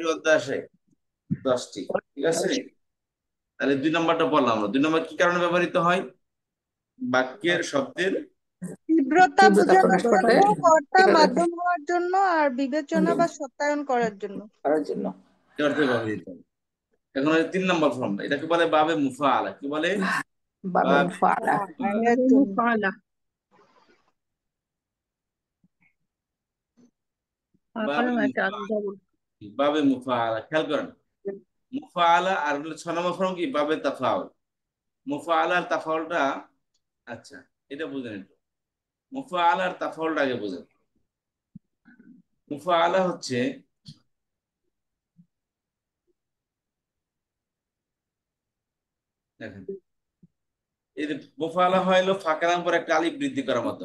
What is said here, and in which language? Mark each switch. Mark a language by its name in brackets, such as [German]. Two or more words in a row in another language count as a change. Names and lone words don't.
[Bangla] কয়টি অধ্যায় আসে? 10টি। ঠিক আছে। তাহলে 2 নম্বরটা বললাম আমরা। 2 নম্বর কি কারণে ব্যবহৃত হয়? বাক্যের শব্দের তীব্রতা তীব্রতা বোঝানোর প্রকাশ করতে, জন্য, কর্তা এটাকে মাধ্যম হওয়ার জন্য, আর বিবেচনা বা সত্যায়ন করার জন্য। করার জন্য। অর্থে ব্যবহৃত হয়। এখন হচ্ছে 3 নম্বর ফর্ম, এটাকে বলে [Arabic] باب مفاعلة. [Bangla] কি বলে? বাবে বাবে মুফাআলা। আইনের বাবে জন্য। মুফাআলা। বাবে আকারও আছে, আর মুফাআলা। double। [Arabic] باب مفاعلة, [Bangla] খেয়াল করেন। মুফাআলা আর হলো 6 নম্বর ফর্ম কি [Arabic] باب تفاعل. [Bangla] মুফাআলা আর তাফাউলটা, আচ্ছা এটা বুঝেন একটু। মুফাআলা আর তাফাউলটা আগে বুঝেন। মুফাআলা হচ্ছে, দেখেন এই যে মুফাআলা হলো ফাঁকা নাম পর একটা আলিফ বৃদ্ধি করার মাধ্যমে।